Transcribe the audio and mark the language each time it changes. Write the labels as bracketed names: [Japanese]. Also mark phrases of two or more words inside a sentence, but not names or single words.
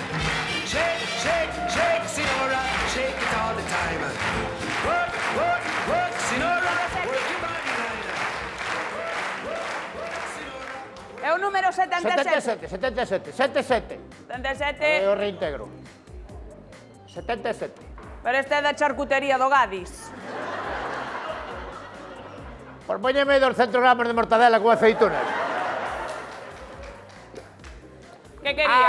[English] Shake, shake, shake, Sinora, shake it all the time. Work, work, work, Sinora, work your body liner. Work, Sinora. [Galician] É o número 77. 77, 77. 77. Eu reintegro. 77. Pero este é da charcutería do Gadis. Por póñeme 200 gramos de mortadela con aceitunas. Que quería?